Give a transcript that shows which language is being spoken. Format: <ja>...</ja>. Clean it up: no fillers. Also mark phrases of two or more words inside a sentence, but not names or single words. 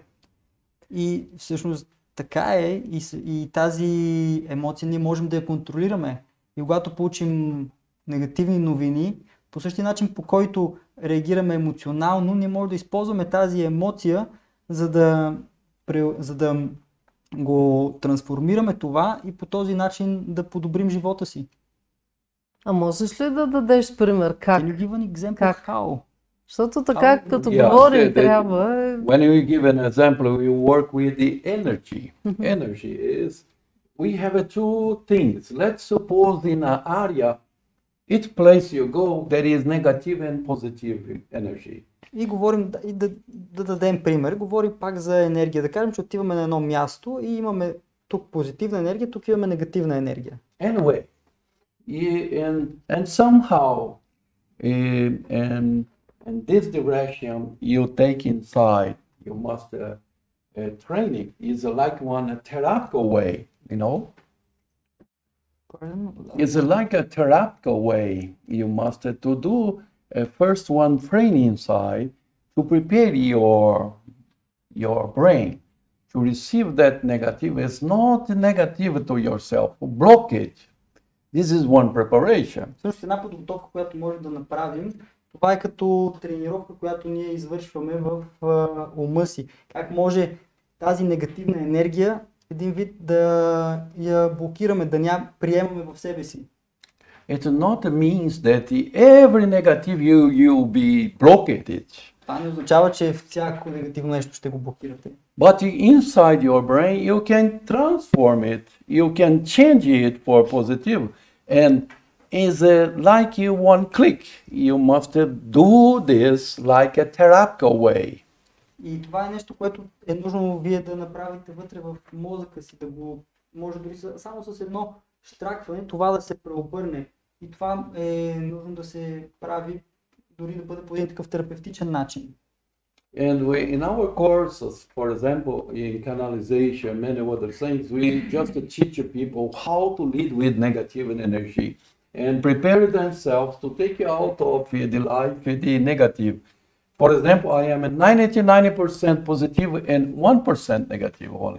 <bg>И всъщност така е и тази емоция ние можем да я контролираме. И когато получим негативни новини, по същия начин, по който реагираме емоционално, ние можем да използваме тази емоция, за да го трансформираме това и по този начин да подобрим живота си. А можеш ли да дадеш пример как?</bg> <en>Can you give an example</en> <bg>Как?</bg> <en>how?</en> <bg>Защото така, като</bg> <en>Yeah,</en> <bg>говорим, трябва...</bg> <en>When we give an example, we work with the energy. Energy is, we have two things. Let's suppose in an area, each place you go, there is negative and positive energy.</en> <bg>И говорим, и да дадем пример, говорим пак за енергия. Да кажем, че отиваме на едно място и имаме тук позитивна енергия, тук имаме негативна енергия.</bg> <en>Anyway, and somehow, in this direction you take inside, you must training is like one theoretical way, you know. It's like a theoretical way. You must to do first one training inside to prepare your brain to receive that negative. It's not negative to yourself. Blockage. This is one preparation.</en> <bg>Също една подготовка, която може да направим, това е като тренировка, която ние извършваме в ума си. Как може тази негативна енергия един вид да я блокираме, да ня приемаме в себе си.</bg> <en>It not means that every negative you will be blocked.</en> <bg>Това не означава, че всяко негативно нещо ще го блокирате.</bg> <en>But inside your brain, you can transform it. You can change it for positive. And it's like you one click. You must do this like a theoretical way.</en> <bg>И това е нещо, което е нужно вие да направите вътре в мозъка си, да го може дори само с едно щракване това да се преобърне. И това е нужно да се прави дори да бъде по един такъв терапевтичен начин.</bg> <en>And in our courses, for example, in canalization, many other things, we just teach people how to lead with negative energy and prepare themselves to take out of the life the negative. For example, I am 90% positive and 1% negative only.</en>